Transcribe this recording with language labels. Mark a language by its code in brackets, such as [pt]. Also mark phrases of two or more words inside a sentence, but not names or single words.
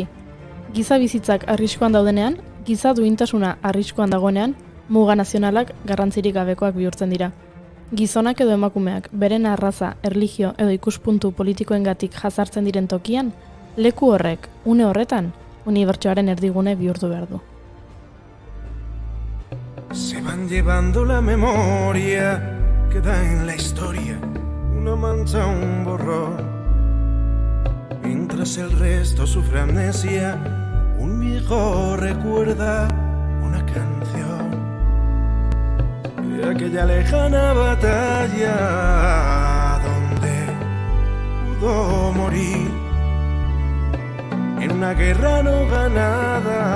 [eu] Giza bizitzak arriskuan daudenean, giza duintasuna arriskuan dagoenean, muga nazionalak garrantzirik gabekoak bihurtzen dira. Gizonak edo emakumeak beren arraza, erlijio edo ikuspuntu politikoengatik jazartzen diren tokian, leku horrek, une horretan, unibertsoaren erdigune bihurtu behar du. [es] Se van llevando la memoria, queda en la historia una mancha, un borrón. Mientras el resto sufre amnesia, un viejo recuerda una canción de aquella lejana batalla donde pudo morir en una guerra no ganada.